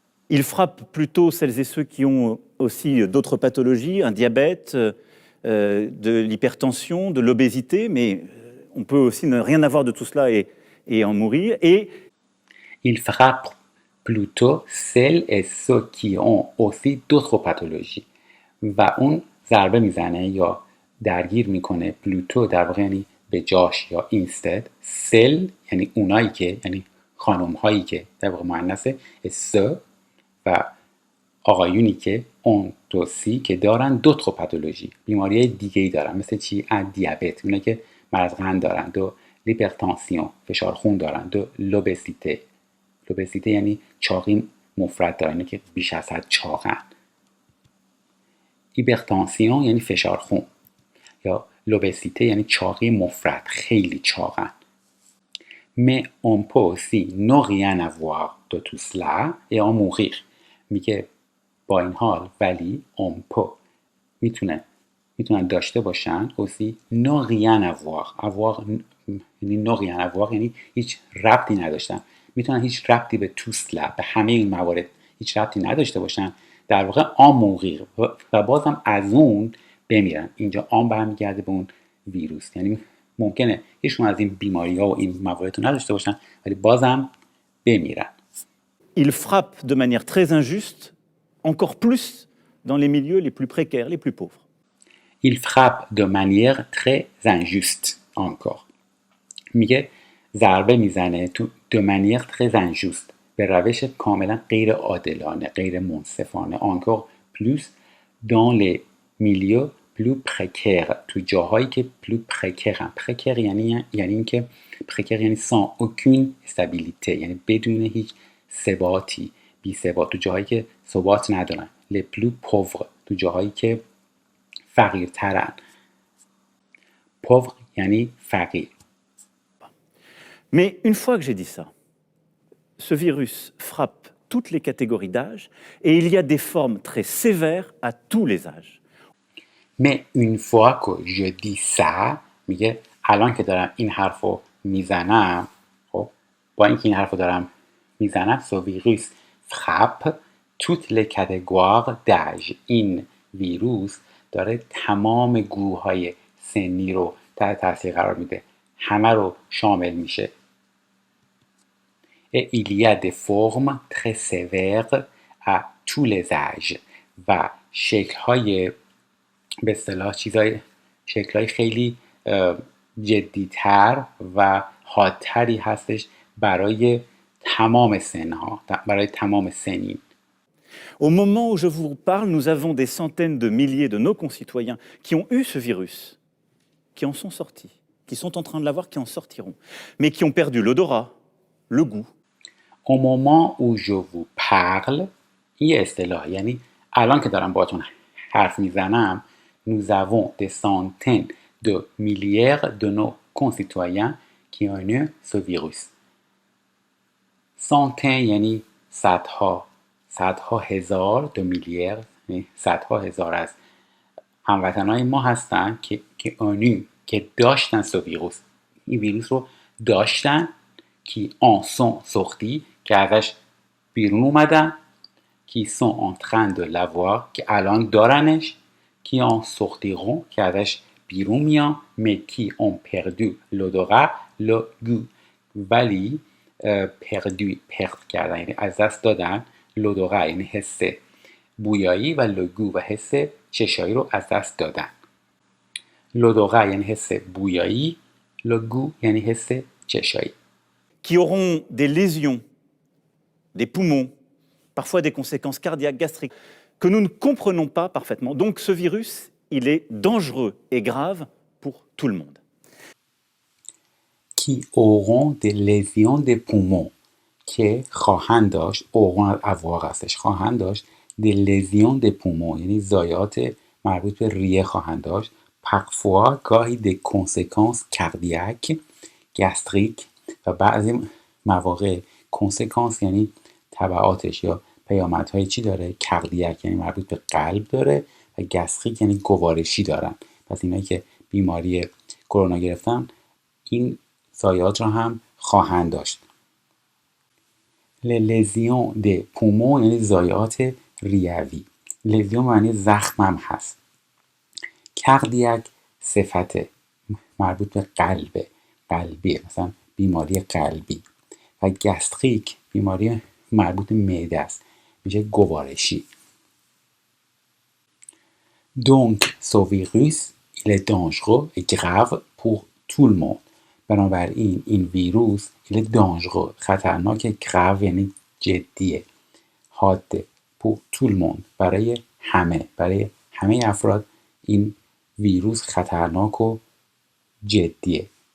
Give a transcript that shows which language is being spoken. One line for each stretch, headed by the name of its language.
French: Il frappe plutôt celles et ceux qui ont aussi d'autres pathologies, un diabète, de l'hypertension, de l'obésité, mais on peut aussi ne rien avoir de tout cela et en mourir. Et il frappe plutôt celles et ceux qui ont aussi d'autres pathologies
Persian: و اون ضربه میزنه یا درگیر میکنه
French: plutôt
Persian: در واقع یعنی به جاش یا
English: instead
French: celles
Persian: یعنی اونایی که یعنی خانم هایی که در واقع مؤنثه
French: ceux
Persian: و آقایونی که اون دوسی که دارن دوتر پاتولوژی بیماری دیگه ای دارن مثل چی؟ دیابت، اونایی که مرض قند دارن، دو لیپرتانسیون فشار خون دارن، دو لوبسیته یعنی چاقی مفرط دارن که بیش از حد چاقن، هیپرتانسیون یعنی فشار خون یا لوبسیته یعنی چاقی مفرط خیلی چاقن.
French: Mais on peut aussi ne rien avoir de tout cela et en mourir.
Persian: میگه با این حال ولی
French: on peut
Persian: میتونن داشته باشن
French: aussi ne rien avoir
Persian: یعنی
French: ne rien avoir
Persian: یعنی هیچ ربطی نداشتن، میتونن هیچ ربطی به
French: tout cela
Persian: به همه این موارد هیچ ربطی نداشته باشن، در واقع
French: en mourir
Persian: و بازم از اون بمیرن. اینجا آن برمیگرده به اون ویروس، یعنی ممکنه هیچون از این بیماری ها و این موارد رو نداشته باشن ولی بازم بمیرن.
French: Il frappe de manière très injuste, encore plus dans les milieux les plus précaires, les plus pauvres. Il frappe de manière très injuste encore.
Persian: میگه ضربه میزنه
French: de manière très injuste
Persian: به روش کاملا غیر عادلانه، غیر منصفانه.
French: encore plus dans les milieux plus précaires،
Persian: تو جاهایی که
French: plus précaires
Persian: هم. précaire یعنی اینکه précaire یعنی
French: sans aucune stabilité،
Persian: یعنی بدون هیچ ثباتی، بی ثبات، تو جاهایی که ثبات ندارن.
French: les plus pauvres
Persian: تو جاهایی که فقیرترن. pauvre یعنی فقیر.
French: Mais une fois que j'ai dit ça, ce virus frappe toutes les catégories d'âge et il y a des formes très sévères à tous les âges. Mais une fois que je dis ça،
Persian: میگه الان که دارم این حرفو میزنم، خب با اینکه این حرفو دارم میزنم
French: ce virus frappe toutes les catégories d'âge،
Persian: این ویروس داره تمام گروه‌های سنی رو تحت تاثیر قرار میده، همه رو شامل میشه.
French: Et il y a des formes très sévères à tous les âges
Persian: و شکل‌های به اصطلاح شکل‌های خیلی جدی‌تر و حادتری هستش برای تمام سن‌ها، برای تمام سنین.
French: Au moment où je vous parle, nous avons des centaines de milliers de nos concitoyens qui ont eu ce virus, qui en sont sortis, qui sont en train de l'avoir, qui en sortiront, mais qui ont perdu l'odorat, le goût. au moment où je vous parle
Persian: این یه اصطلاح، یعنی الان که دارم باهاتون حرف میزنم
French: nous avons des centaines de milliards de nos concitoyens qui ont eu ce virus.
Persian: centaines یعنی صدها هزار
French: de milliards
Persian: یعنی صدها هزار از هموطنهای ما هستن که داشتن
French: ce virus.
Persian: این ویروس رو داشتن
French: qui en sont sortis
Persian: که ازش بیرون اومدن
French: qui sont en train de l'avoir
Persian: که الان دارنش
French: qui en sortiront
Persian: که ازش بیرون میان
French: mais qui ont perdu l'odorat le goût
Persian: ولی پرد کردن یعنی از دست دادن l'odorat یعنی حس بویایی و
French: le goût
Persian: و حس چشایی رو از دست دادن. l'odorat یعنی حس بویایی، le goût یعنی حس چشایی.
French: Qui auront des lésions, des poumons, parfois des conséquences cardiaques, gastriques, que nous ne comprenons pas parfaitement. Donc ce virus, il est dangereux et grave pour tout le monde. Qui auront des lésions des poumons
Persian: که خواهند داشت
French: auront avoir
Persian: هستش خواهند داشت
French: des lésions des poumons
Persian: یعنی ضایعات مربوط به ریه خواهند داشت
French: parfois
Persian: گاهی
French: des conséquences cardiaques gastriques
Persian: و بعضی مواقع conséquences یعنی تبعاتش یا پیامدهای چی داره کاردیاک یعنی مربوط به قلب داره و گستریک یعنی گوارشی دارن. پس اینایی که بیماری کرونا گرفتن این ضایعات را هم خواهند داشت. لیزیون د پومون یعنی ضایعات ریوی. لیزیون معنی زخم هم هست. کاردیاک صفت مربوط به قلبی مثلا بیماری قلبی و گستریک بیماری مربوط به معده است میشه گوارشی.
French: Donc ce virus il est dangereux et grave pour tout le monde.
Persian: بنابراین این ویروس
French: il est dangereux
Persian: خطرناک grave یعنی جدیه حاده
French: pour tout le monde
Persian: برای همه افراد این ویروس خطرناک و جدیه.